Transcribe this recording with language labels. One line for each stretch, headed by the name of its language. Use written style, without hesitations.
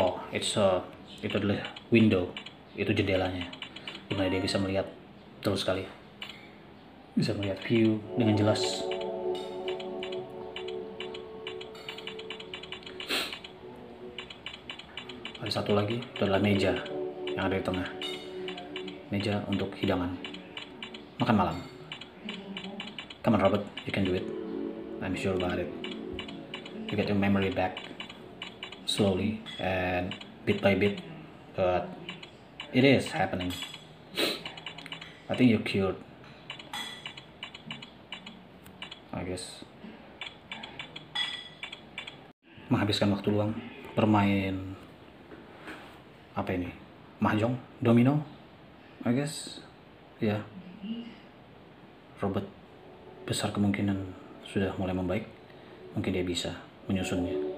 Indonesian: Itu adalah window, itu jendelanya, dimana dia bisa melihat betul sekali, bisa melihat view dengan jelas. Ada satu lagi, itu adalah meja yang ada di tengah, meja untuk hidangan makan malam.
English: Come on Robert, you can do it. I'm sure about it. You get your memory back slowly and bit by bit, but it is happening. I think you're cured, I guess.
Indonesian: Menghabiskan waktu luang bermain apa ini?
English: Mahjong, domino, I guess.
Indonesian: Ya. Robert besar kemungkinan sudah mulai membaik. Mungkin dia bisa menyusunnya.